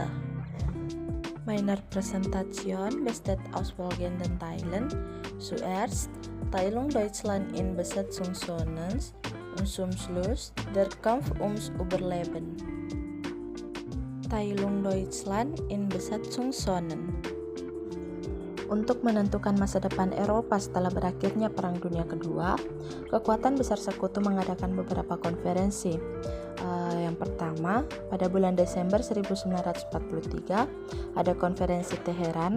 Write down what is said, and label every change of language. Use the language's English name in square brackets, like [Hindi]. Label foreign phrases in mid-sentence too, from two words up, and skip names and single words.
[German] Meine Präsentation besteht aus folgenden Teilen. Zuerst Teilung Deutschland in Besatzungszonen und zum Schluss der Kampf ums Überleben. Teilung Deutschland in Besatzungszonen. [Indonesian] Untuk menentukan masa depan Eropa setelah berakhirnya Perang Dunia Kedua, kekuatan besar sekutu mengadakan beberapa konferensi. Yang pertama, pada bulan Desember 1943 ada konferensi Teheran.